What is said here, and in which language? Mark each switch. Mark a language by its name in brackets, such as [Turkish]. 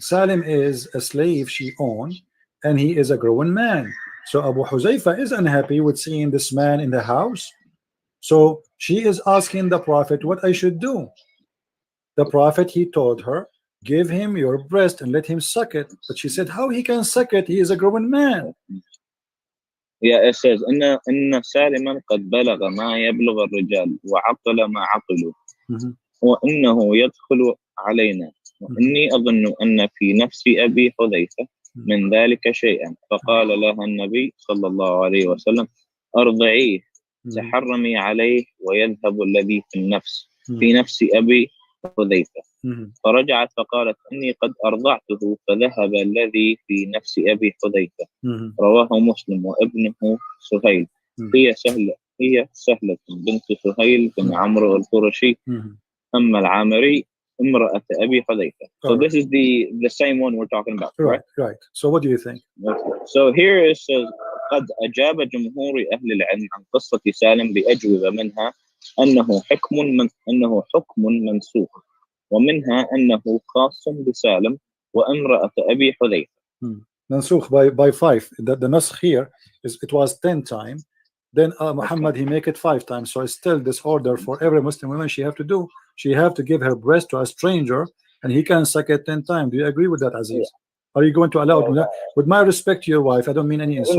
[English] Salim is a slave she owned, and he is a growing man. So Abu Hudayfa is unhappy with seeing this man in the house. So she is asking the prophet what I should do. The prophet, he told her, give him your breast and let him suck it. But she said, how he can suck it? He is a grown man. Yeah, it says [Arabic] إن سالما قد بلغ ما يبلغ الرجال وعقل ما عقلوا وإنه يدخل علينا وإني أظن أن في نفس أبي حذيفة من ذلك شيئا فقال لها النبي صلى الله عليه وسلم أرضعيه تحرمي عليه ويذهب الذي في النفس في نفس أبي حذيفة فرجعت فقالت إني قد أرضعته فذهب الذي في نفس أبي حذيفة رواه مسلم وابنه سهيل هي سهلة بنت سهيل بن عمرو القرشي أما العامري امرأة أبي حذيفة. [English] So this is the same one we're talking about, right? Right. So what do you think? So here it says [Arabic] قد أجاب جمهور أهل العلم عن قصة سالم بأجوبة منها أنه حكم منسوخ ومنها أنه خاص بسالم وامرأة أبي حذيفة. [English] منسوخ by 5. The نسخ here is it was 10 times. Then Muhammad he make it 5 times. So it's still this order for every Muslim woman she have to give her breast to a stranger and he can suck it 10 times. Do you agree with that, Aziz? Yeah. Are you going to allow with my respect to your wife, I don't mean any insult.